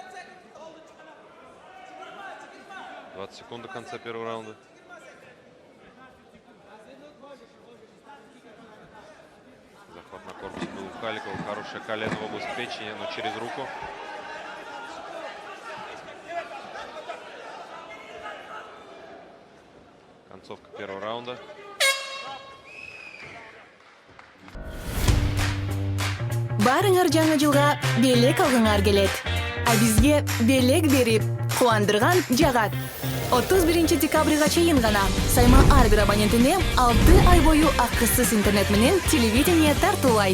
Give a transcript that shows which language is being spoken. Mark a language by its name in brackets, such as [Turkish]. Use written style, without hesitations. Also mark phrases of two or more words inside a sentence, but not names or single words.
[Russian] 20 секунд до конца первого раунда. Халикова. Хорошее колено в область печени, но через руку. Концовка первого раунда. [Kyrgyz] Барыңар жаңы жылга белек алгыңар келет. А бизге белек берип, кубандырган жагат. 31 декабрга чейин гана Сайма ар бир абонентине 6 ай бою акысыз интернет менен телевидение тартуулайт.